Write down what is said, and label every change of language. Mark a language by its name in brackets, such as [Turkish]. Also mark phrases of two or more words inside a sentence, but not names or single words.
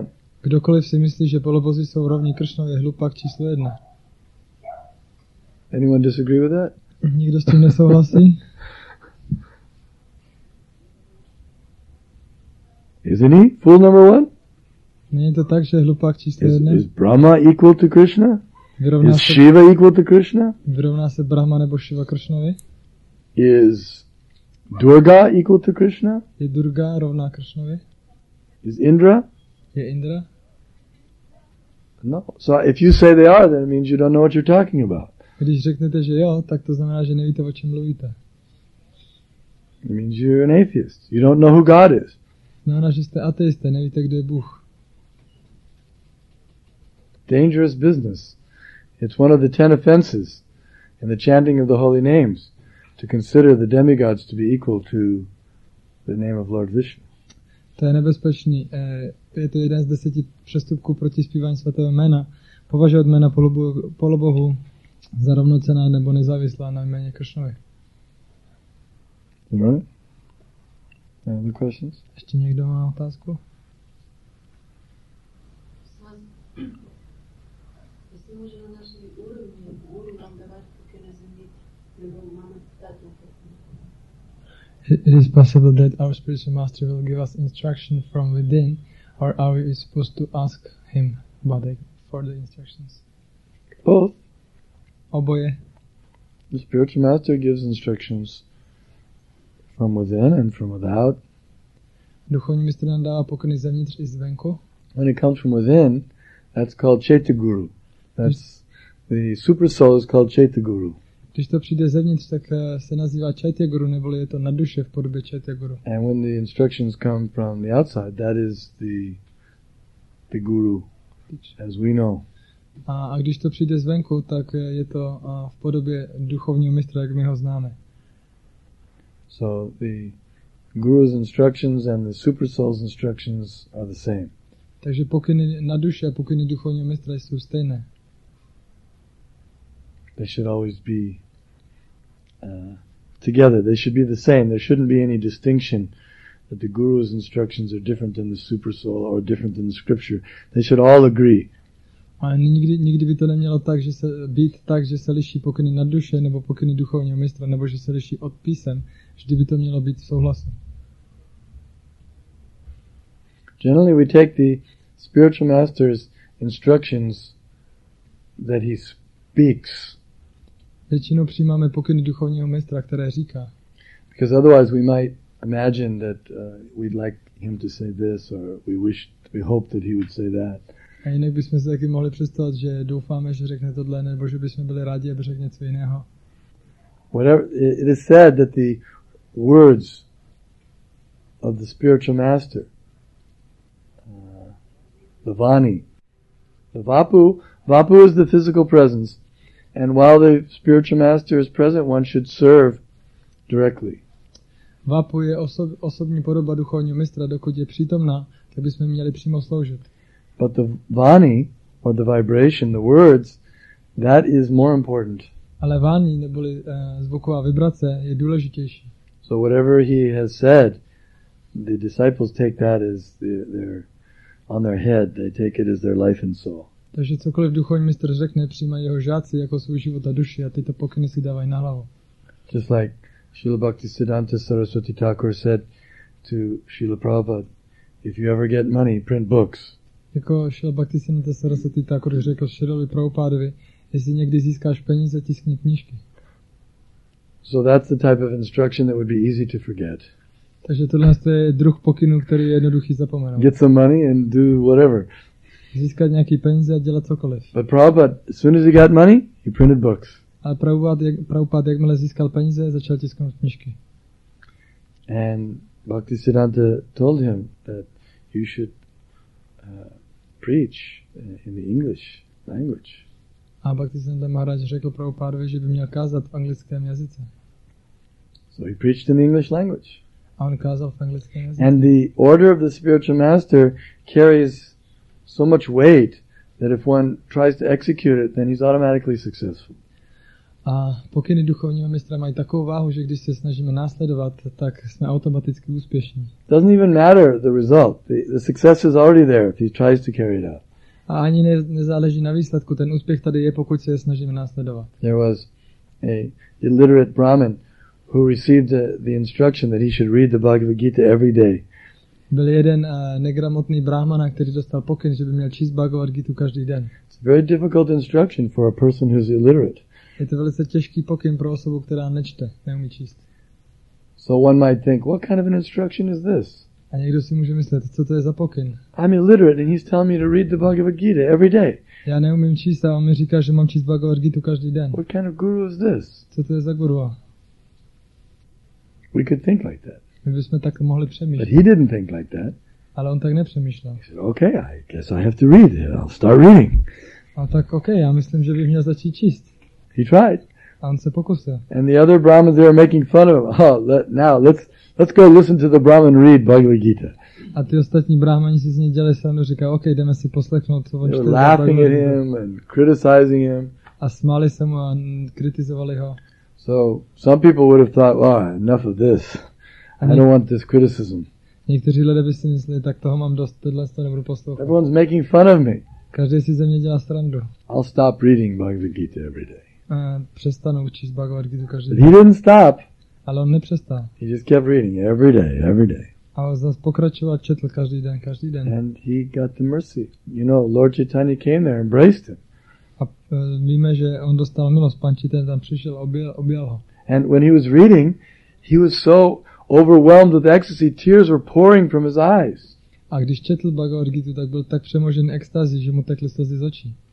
[Czech] Kdokoliv si myslí, že polobozi jsou rovní Kršnovi, je hlupák číslo 1. [English] Anyone disagree with that? [Czech] Nikdo s tím nesouhlasí? [English] Isn't he fool number one? [Czech] Není to tak, že je hlupák číslo 1? [English] Is Brahma equal to Krishna? Is Shiva equal to Krishna? [Czech] Vyrovná se Brahma nebo Shiva Kršnovi? [English] Is Durga equal to Krishna? [Czech] Je Durga rovná Kršnovi? [English] Is Indra? [Czech] Je Indra? [English] No. So if you say they are, then it means you don't know what you're talking about. [Czech] Když řeknete, že jo, tak to znamená, že nevíte, o čem mluvíte. [English] It means you're an atheist. You don't know who God is. [Czech] Znamená, že jste ateisté, nevíte, kdo je Bůh. [English] Dangerous business. It's one of the 10 offenses in the chanting of the holy names to consider the demigods to be equal to the name of Lord Vishnu. [Czech] To je nebezpečný. Je to jeden z 10 přestupků proti zpívání svatého jména. Považovat jména polobohu za rovnocenná nebo nezávislá na jméně Kršnovi. [English] Right? Any other questions? [Czech] Ještě někdo má otázku? [Russian] Если мы же на нашей уровне [English] It is possible that our spiritual master will give us instruction from within, or are we supposed to ask him for the instructions? Both. [Czech] Oboje. [English] The spiritual master gives instructions from within and from without. [Czech] Duchovní mistr nám dává pokyny zevnitř i zvenku. [English] When it comes from within, that's called Chaitaguru. That's the super soul is called Chaitaguru. [Czech] Když to přijde zevnitř, tak se nazývá Chaitaguru, neboli je to na duše v podobě Chaitaguru. [English] And when the instructions come from the outside, that is the guru, as we know. [Czech] A když to přijde zvenku, tak je to v podobě duchovního mistra, jak my ho známe. [English] So the guru's instructions and the super soul's instructions are the same. [Czech] Takže pokyny na duše a pokyny duchovního mistra jsou stejné. [English] They should always be together. They should be the same. There shouldn't be any distinction that the guru's instructions are different than the super soul or different than the scripture. They should all agree. [Czech] A nikdy by to nemělo být tak, že se liší pokyny na duše nebo pokyny duchovního mistra, nebo že se liší od písem. Vždy by to mělo být v souhlasu. [English] Generally we take the spiritual master's instructions that he speaks. [Czech] Většinou přijímáme pokyny duchovního mistra, které říká. [English] Because otherwise we might imagine that we'd like him to say this, or we hope that he would say that. [Czech] A jinak bychom si taky mohli představit, že doufáme, že řekne tohle, nebo že bychom byli rádi, aby řekl něco jiného. [English] Whatever, it is said that the words of the spiritual master, the Vani, the Vapu is the physical presence, and while the spiritual master is present, one should serve directly. [Czech] Vapu je osobní podoba duchovního mistra, dokud je přítomná, tak bychom měli přímo sloužit. [English] But the Vani, or the vibration, the words, that is more important. [Czech] Ale Vani, neboli zvuková vibrace, je důležitější. [English] So whatever he has said, the disciples take that as their on their head. They take it as their life and soul. [Czech] Takže cokoliv duchovní mistr řekne, přijímají jeho žáci jako svůj život a duši a tyto pokyny si dávají na hlavu. [English] Just like Srila Bhaktisiddhanta Saraswati Thakur said to Srila Prabhupada, if you ever get money, print books. [Czech] Jako Srila Bhaktisiddhanta Saraswati Thakur řekl Srilovi Prabhupádovi, jestli někdy získáš peníze, tiskni knížky. [English] So that's the type of instruction that would be easy to forget. [Czech] Takže tohle je druh pokynu, který je jednoduchý zapomenout. [English] Get some money and do whatever. [Czech] Získat nějaký peníze a dělat cokoliv. [English] But Prabhupada, as soon as he got money, he printed books. [Czech] Ale Prabhupada, jakmile získal peníze, začal tisknout knížky. [English] And Bhaktisiddhanta told him that you should preach in the English language. [Czech] A Bhaktisiddhanta Maharaj řekl Prabhupádovi, že by měl kázat v anglickém jazyce. [English] So he preached in the English language. [Czech] A on kázal v anglickém jazyce. [English] And the order of the spiritual master carries so much weight that if one tries to execute it, then he's automatically successful. [Czech] A pokyny duchovního mistra mají takovou váhu, že když se snažíme následovat, tak jsme automaticky úspěšní. [English] Doesn't even matter the result. The success is already there if he tries to carry it out. [Czech] A ani nezáleží na výsledku, ten úspěch tady je, pokud se je snažíme následovat. [English] There was a illiterate Brahmin who received the instruction that he should read the Bhagavad Gita every day. [Czech] Byl jeden negramotný brahmana, který dostal pokyn, že by měl číst Bhagavad Gitu každý den. [English] It's a very difficult instruction for a person who's illiterate. [Czech] Je to velice těžký pokyn pro osobu, která nečte, neumí číst. [English] So one might think, what kind of an instruction is this? [Czech] A někdo si může myslet, co to je za pokyn? [English] I'm illiterate and he's telling me to read the Bhagavad Gita every day. [Czech] Já neumím číst a on mi říká, že mám číst Bhagavad Gitu každý den. [English] What kind of guru is this? [Czech] Co to je za guru? [English] We could think like that. [Czech] My bychom tak mohli [English] But [Czech] přemýšlet. [English] he didn't think like that. [Czech] Ale on tak nepřemýšlel. [English] He said, okay, I guess I have to read it. I'll start reading. [Czech] A tak já myslím, že bych měl začít číst. [English] He tried. [Czech] A on se pokusil. [English] And the other Brahmins, they were making fun of him. Now let's go listen to the Brahmin read Bhagavad Gita. [Czech] A ty ostatní brahmani si z něj dělali srandu, říkali, OK, jdeme si poslechnout, co on [English] They [Czech] čte. [English] were laughing at him and criticizing him. [Czech] A smáli se mu a kritizovali ho. [English] So some people would have thought, well, enough of this. I don't want this criticism. [Czech] Někteří lidé by si mysleli, tak toho mám dost, tohle to nebudu poslouchat. [English] Everyone's making fun of me. [Czech] Každý si ze mě dělá srandu. [English] I'll stop reading Bhagavad Gita every day. [Czech] přestanou číst Bhagavad Gita každý [English] But he [Czech] den. [English] didn't stop. [Czech] Ale on nepřestal. [English] He just kept reading every day, every day. [Czech] A zase pokračoval, četl každý den. [English] And he got the mercy. You know, Lord Chaitanya came there, embraced him. [Czech] A víme, že on dostal milost, Pan Chaitanya tam přišel, objal ho. [English] And when he was reading, he was so overwhelmed with ecstasy, tears were pouring from his eyes. [Czech] A když četl Bhagavad Gita, tak byl tak přemožen extazí, že mu tekly slzy z očí.